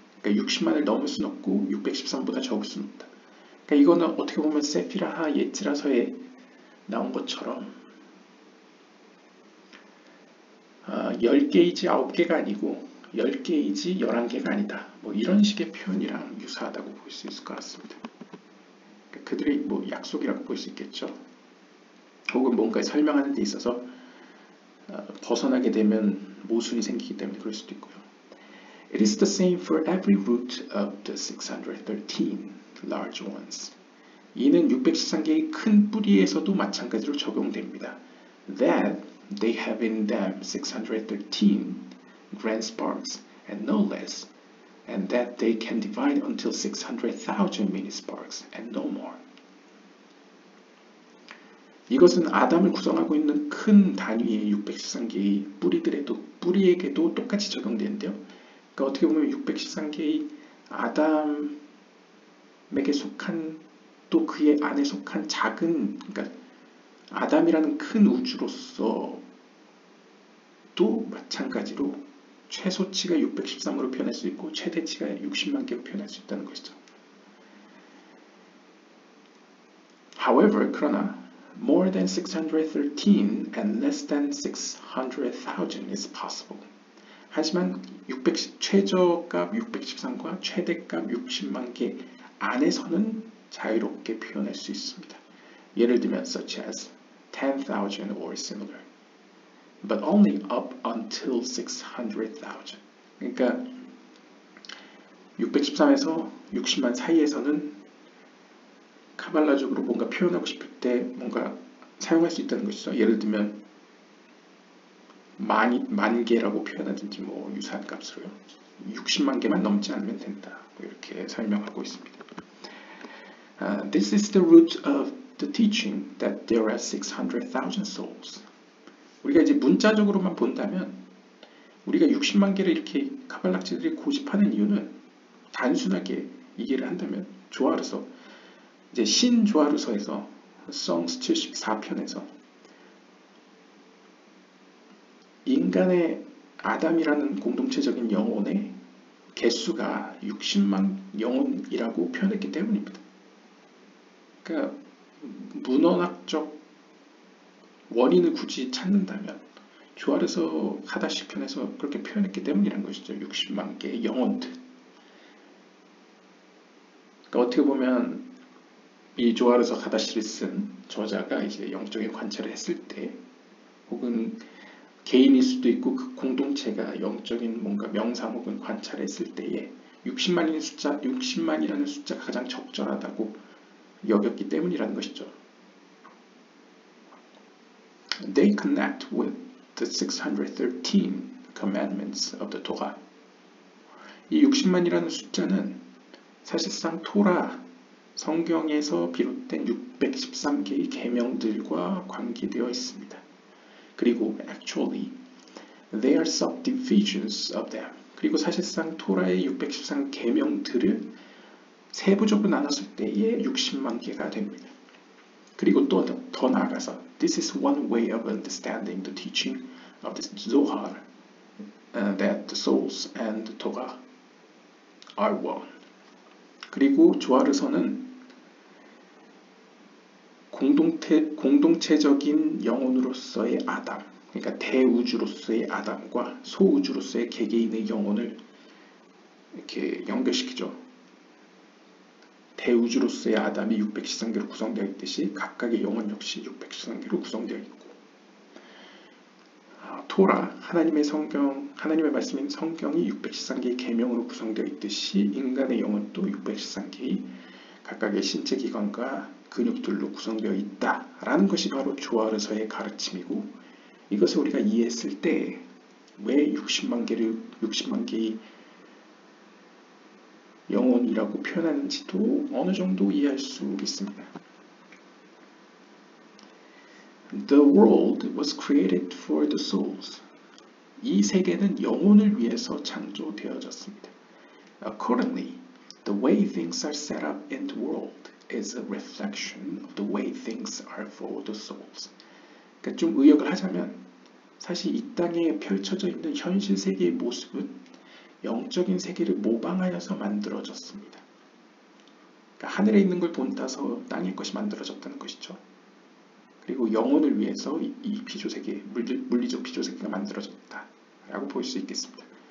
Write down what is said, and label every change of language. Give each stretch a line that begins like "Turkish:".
Korean: 그러니까 60만을 넘을 수는 없고 613보다 적을 수는 없다. 그러니까 이거는 어떻게 보면 세피라하 예지라서에 나온 것처럼 10개이지 9개가 아니고 10개이지 11개가 아니다. 뭐 이런 식의 표현이랑 유사하다고 볼 수 있을 것 같습니다. 그러니까 그들의 뭐 약속이라고 볼 수 있겠죠. 혹은 뭔가 설명하는 데 있어서 벗어나게 되면 모순이 생기기 때문에 그럴 수도 있고요.
English: It is the same for every root of the 613 large ones.
Korean: 이는 613개의 큰 뿌리에서도 마찬가지로 적용됩니다.
English: That they have in them 613 grand sparks and no less, and that they can divide until 600,000 mini sparks and no more.
Korean: 이것은 아담을 구성하고 있는 큰 단위의 613개의 뿌리에게도 똑같이 적용되는데요. 그러니까 어떻게 보면 613개의 아담에게 속한 또 그의 안에 속한 작은, 그러니까 아담이라는 큰 우주로서 또 마찬가지로 최소치가 613으로 표현할 수 있고 최대치가 60만 개로 표현할 수 있다는 것이죠.
English: However,
Korean: 그러나
English: more than 613 and less than 600,000 is possible.
Korean: 하지만 최저값 613과 최대값 60만 개 안에서는 자유롭게 표현할 수 있습니다. 예를 들면
English: such as 10,000 or similar, but only up until 600,000.
Korean: 그러니까 613에서 60만 사이에서는 카발라적으로 뭔가 표현하고 싶을 때 뭔가 사용할 수 있다는 것이죠. 예를 들면 만 개라고 표현하든지 뭐 유사한 값으로요. 60만 개만 넘지 않으면 된다. 뭐 이렇게 설명하고 있습니다.
English: This is the root of the teaching that there are 600,000 souls.
Korean: 우리가 이제 문자적으로만 본다면 우리가 60만 개를 이렇게 카발락자들이 고집하는 이유는 단순하게 이해를 한다면 조아르서 이제 신조아르서에서 Songs 74편에서 인간의 아담이라는 공동체적인 영혼의 개수가 60만 영혼이라고 표현했기 때문입니다. 그러니까 문헌학적 원인을 굳이 찾는다면 조아르서 하다시 편에서 그렇게 표현했기 때문이라는 것이죠. 60만 개의 영혼들. 그러니까 어떻게 보면 이 조아르서 하다시를 쓴 저자가 이제 영적인 관찰을 했을 때 혹은 개인일 수도 있고 그 공동체가 영적인 뭔가 명상 혹은 관찰을 했을 때에 60만이라는 숫자가 가장 적절하다고 여겼기 때문이라는 것이죠.
English: They connect with the 613 commandments of the Torah.
Korean: 이 60만이라는 숫자는 사실상 토라, 성경에서 비롯된 613개의 계명들과 관계되어 있습니다. 그리고
English: actually, they are subdivisions of them.
Korean: 그리고 사실상 토라의 613 계명들을 세부적으로 나눴을 때에 60만 개가 됩니다. 그리고 또 더 나아가서
English: This is one way of understanding the teaching of the Zohar that the souls and the Torah are one.
Korean: 그리고 조아르서는 공동체적인 영혼으로서의 아담, 그러니까 대우주로서의 아담과 소우주로서의 개개인의 영혼을 이렇게 연결시키죠. 대우주로서의 아담이 613개로 구성되어 있듯이 각각의 영혼 역시 613개로 구성되어 있고, 토라, 하나님의 성경, 하나님의 말씀인 성경이 613개의 계명으로 구성되어 있듯이 인간의 영혼도 613개의 각각의 신체 기관과 근육들로 구성되어 있다라는 것이 바로 조아르서의 가르침이고, 이것을 우리가 이해했을 때 왜 60만 개의 영혼이라고 표현하는지도 어느 정도 이해할 수 있습니다.
English: The world was created for the souls.
Korean: 이 세계는 영혼을 위해서 창조되어졌습니다.
English: Accordingly, the way things are set up in the world is a reflection of the way things are for the souls.
Korean: 그러니까 좀 의역을 하자면 사실 이 땅에 펼쳐져 있는 현실 세계의 모습은 영적인 세계를 모방하여서 만들어졌습니다. 그러니까 하늘에 있는 걸 본따서 땅의 것이 만들어졌다는 것이죠. 그리고 영혼을 위해서 이 피조세계, 물리적 피조세계가 만들어졌다라고 볼 수 있겠습니다.